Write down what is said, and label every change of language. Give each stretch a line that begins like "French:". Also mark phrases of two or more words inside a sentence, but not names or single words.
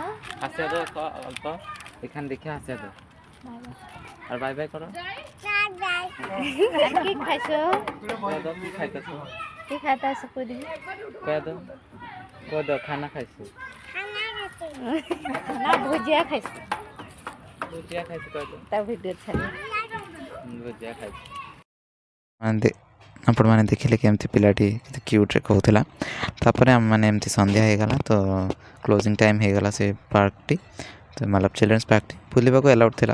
Bangla: আসে তো অল্প এখান দেখে আসে তো আর বাই বাই করো। কি খাইছো? কি খাইতেছো? কি খাইতেছো কই দিবি? কই দাও খানা খাইছো। না ভুজিয়া খাইছো।
Odia: ଭୁଜିଆ ଖାଇଛି କହିଲୁ ତା ଭିଡ଼ିଓ ଛାଡ଼ି ଭୁଜିଆ ଖାଇଛି ଆପଣମାନେ ଦେଖିଲେ କେମିତି ପିଲାଟି କେତେ କ୍ୟୁଟ୍ରେ କହୁଥିଲା। ତାପରେ ଆମେମାନେ ଏମିତି ସନ୍ଧ୍ୟା ହେଇଗଲା ତ
English: closing time
Odia: ହେଇଗଲା ସେ ପାର୍କଟି, ତ ମତଲବ
English: children's parkti
Odia: ବୁଲିବାକୁ ଆଲାଉଡ଼ ଥିଲା।